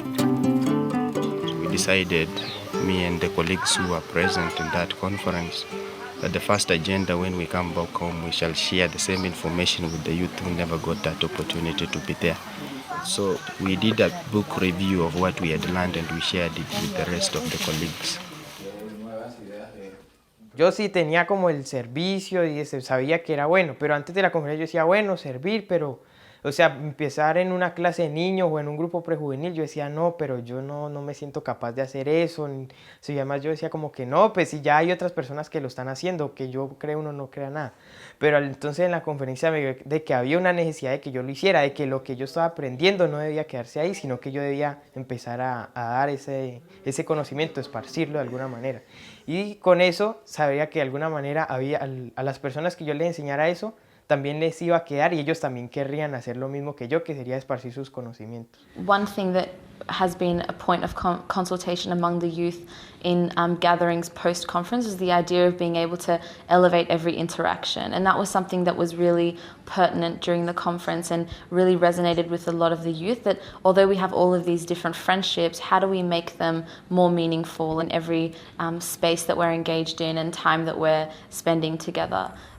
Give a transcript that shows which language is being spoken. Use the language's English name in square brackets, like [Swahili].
[English] We decided, me and the colleagues who were present in that conference, that the first agenda when we come back home, we shall share the same information with the youth who never got that opportunity to be there. So we did a book review of what we had learned and we shared it with the rest of the colleagues. [Spanish] Yo sí tenía como el servicio y sabía que era bueno, pero antes de la conferencia yo decía, bueno, servir, pero, o sea, empezar en una clase de niños o en un grupo prejuvenil, yo decía, no, pero yo no me siento capaz de hacer eso. Y además yo decía como que no, pues si ya hay otras personas que lo están haciendo, que yo creo uno no crea nada. Pero entonces en la conferencia me vi de que había una necesidad de que yo lo hiciera, de que lo que yo estaba aprendiendo no debía quedarse ahí, sino que yo debía empezar a dar ese conocimiento, esparcirlo de alguna manera. Y con eso sabía que de alguna manera a las personas que yo les enseñara eso, también les iba a quedar y ellos también querrían hacer lo mismo que yo, que sería esparcir sus conocimientos. [English] One thing that has been a point of consultation among the youth in gatherings post-conference is the idea of being able to elevate every interaction. And that was something that was really pertinent during the conference and really resonated with a lot of the youth, that although we have all of these different friendships, how do we make them more meaningful in every space that we're engaged in and time that we're spending together?